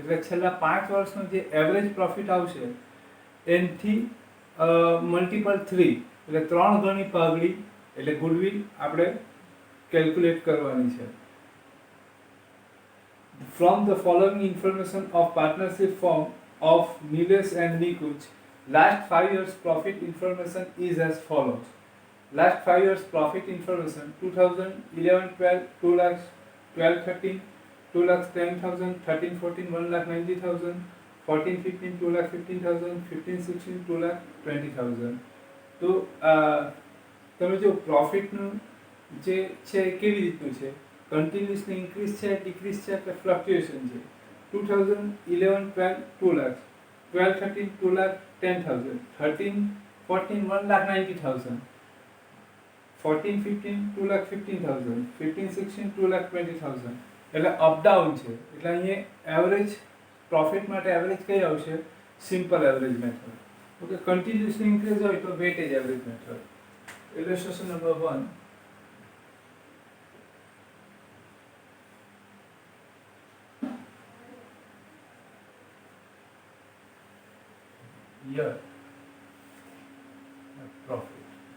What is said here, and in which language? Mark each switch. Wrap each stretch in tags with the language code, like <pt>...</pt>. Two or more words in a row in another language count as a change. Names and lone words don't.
<gu>એટલે છેલ્લા 5 વર્ષનો જે</gu> <en>average profit</en> <gu>આવશે એનથી મલ્ટિપલ 3 એટલે 3 ગણી પાઘડી એટલે ગુડવિલ આપણે કેલ્ક્યુલેટ કરવાની છે.</gu> <en>from the following information of partnership form of Nilesh and Nikunj, last 5 years profit information is as follows. Last 5 years profit information: 2011-12 2 lakhs, 12-13 2 lakhs 10,000, 13-14 1 lakh 90,000, 14-15 2 lakh 15,000, 15-16 2 lakh 20,000.</en> <gu>તો તમે જો પ્રોફિટનું જે છે એ કેવી રીતનું છે,</gu> <en>continuously increase</en> <gu>છે, ડિક્રીઝ છે કે ફ્લક્ચ્યુએશન છે.</gu> <en>2011-12 2 lakhs, 12-13 2 lakh 10,000, 13-14 1 lakh 90,000, 14-15 2 lakh 15,000, 15-16 2 lakh 20,000.</en> <gu>એટલે અપડાઉન છે. એટલે અહીંયા</gu> <en>average profit</en> <gu>માટે એવરેજ કઈ આવશે?</gu> <en>simple average method. okay, continuously increase</en> <gu>હોય તો</gu> <en>weightage average method. illustration number 1. year profit.</en>